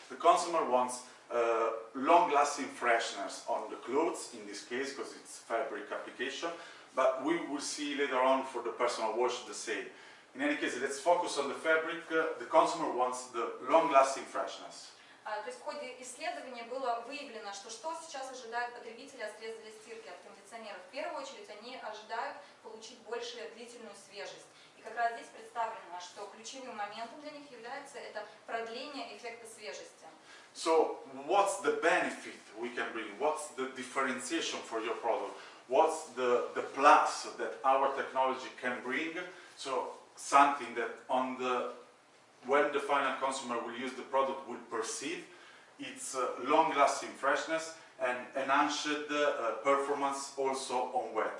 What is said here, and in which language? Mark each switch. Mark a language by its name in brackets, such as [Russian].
[English] The consumer wants long-lasting freshness on the clothes, in this case, because it's fabric application, but we will see later on for the personal wash the same. In any case, let's focus on the fabric. The consumer wants the long-lasting freshness. [Russian] То есть в ходе исследования было выявлено, что сейчас ожидают потребители от средств для стирки, от кондиционеров. В первую очередь они ожидают получить большую длительную свежесть. И как раз здесь представлено, что ключевым моментом для них является это продление эффекта свежести. [English] So, what's the benefit we can bring? What's the differentiation for your product? What's the plus that our technology can bring? So, something that when the final consumer will use the product will perceive its long-lasting freshness and enhanced performance also on wet.